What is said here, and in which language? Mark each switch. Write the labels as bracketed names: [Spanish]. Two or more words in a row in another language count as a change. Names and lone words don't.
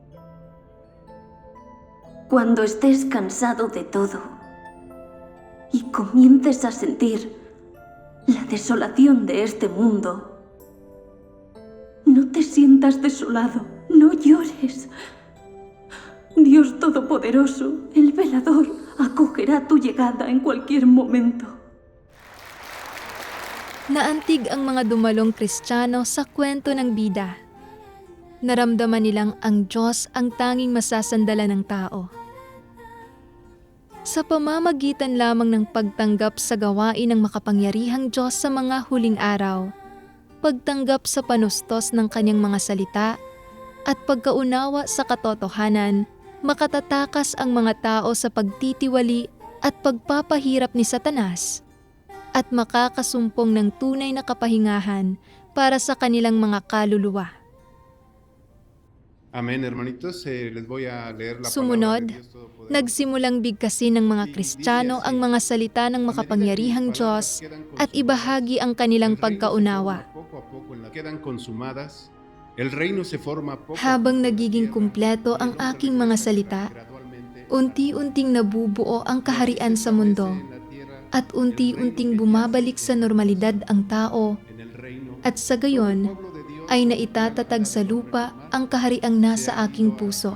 [Spanish] Cuando estés cansado de todo y comiences a sentir la desolación de este mundo, no te sientas desolado, no llores. Dios Todopoderoso, el velador, acogerá tu llegada en cualquier momento. [Filipino] Naantig ang mga dumalong Kristiyano sa kwento ng bida. Naramdaman nilang ang Diyos ang tanging masasandala ng tao. Sa pamamagitan lamang ng pagtanggap sa gawain ng makapangyarihang Diyos sa mga huling araw, pagtanggap sa panustos ng kanyang mga salita, at pagkaunawa sa katotohanan, makatatakas ang mga tao sa pagtitiwali at pagpapahirap ni Satanas at makakasumpong ng tunay na kapahingahan para sa kanilang mga kaluluwa. [Spanish] Amén, hermanitos. Les voy a leer la [Filipino] Sumunod, [Spanish] palabra de Dios Todopoderoso. [Filipino] nagsimulang bigkasin ng mga Kristiyano ang mga salita ng makapangyarihang Diyos at ibahagi ang kanilang pagkaunawa. Habang nagiging kumpleto ang aking mga salita, unti-unting nabubuo ang kaharian sa mundo at unti-unting bumabalik sa normalidad ang tao at sa gayon ay naitatatag sa lupa ang kahariang nasa aking puso.